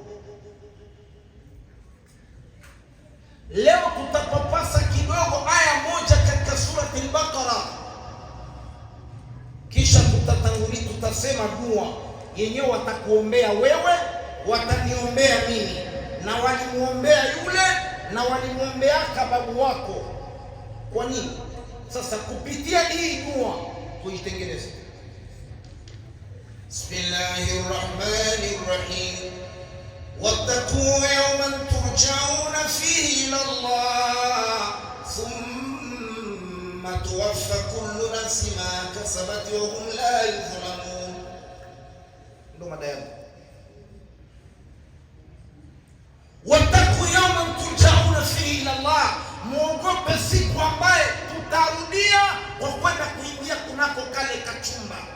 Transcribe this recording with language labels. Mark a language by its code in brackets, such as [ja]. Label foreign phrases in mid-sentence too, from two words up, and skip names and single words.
[sw] Leo tutapapasa kidogo aya moja katika surati al-Baqara, kisha tutasema dua yenyewe. Watakuombea wewe, wataniombea mimi, na walimuombea yule, na walimuombea babu wako. Kwa nini? Sasa kupitia hii dua tuitengeneze. Bismillahirrahmanirrahim. [ar] واتقوا يوما ترجعون فيه إلى الله ثم توفى كل نفس ما كسبت وهم لا يظلمون. [sw] Ndo mada yangu. [ar] واتقوا يوما ترجعون فيه إلى الله, [sw] muogope siku ambaye tutarudia kwa kwenda kuingia kunako kale kachumba.